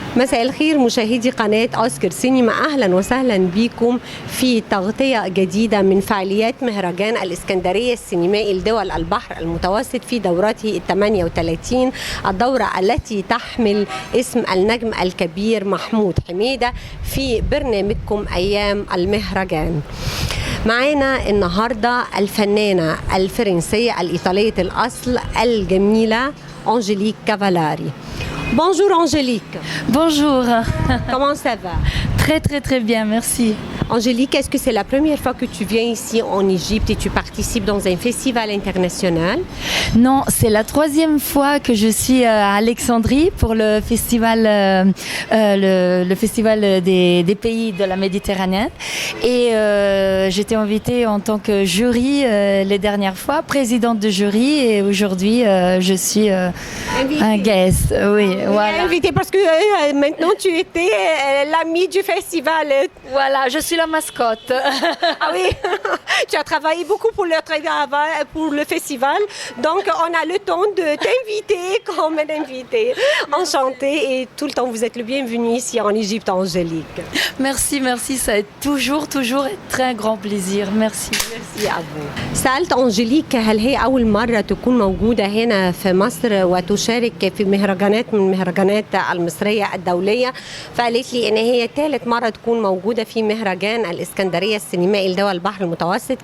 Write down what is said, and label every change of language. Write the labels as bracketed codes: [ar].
[ar] مساء الخير مشاهدي قناة أوسكار سينما، أهلا وسهلا بكم في تغطية جديدة من فعاليات مهرجان الإسكندرية السينمائي لدول البحر المتوسط في دورته 38، الدورة التي تحمل اسم النجم الكبير محمود حميدة في برنامجكم أيام المهرجان. معانا النهاردة الفنانة الفرنسية الإيطالية الأصل الجميلة أنجيليك كافالاري. [fr] Bonjour Angélique. Bonjour. Comment ça va? Très très très bien, merci. Angélique, est-ce que c'est la première fois que tu viens ici en Égypte et tu participes dans un festival international? Non, c'est la troisième fois que je suis à Alexandrie pour le festival, le festival des pays de la Méditerranée. Et j'étais invitée en tant que jury les dernières fois, présidente de jury, et aujourd'hui je suis un guest. Oui, voilà. Invitée parce que maintenant tu étais l'amie du festival. Voilà, je suis la mascotte. Ah oui, tu as travaillé beaucoup pour le festival, donc on a le temps de t'inviter comme une invitée. Enchantée, et tout le temps vous êtes le bienvenu ici en Égypte, Angélique. Merci, merci, ça est toujours un très grand plaisir. Merci. Merci à vous. [ar] سألت أنجيليك هل هي أول مرة تكون موجودة هنا في مصر وتشارك في مهرجانات من المهرجانات المصرية الدولية، فقالت لي إن هي ثالث مرة تكون موجودة في مهرجان الإسكندرية السينمائي لدول البحر المتوسط.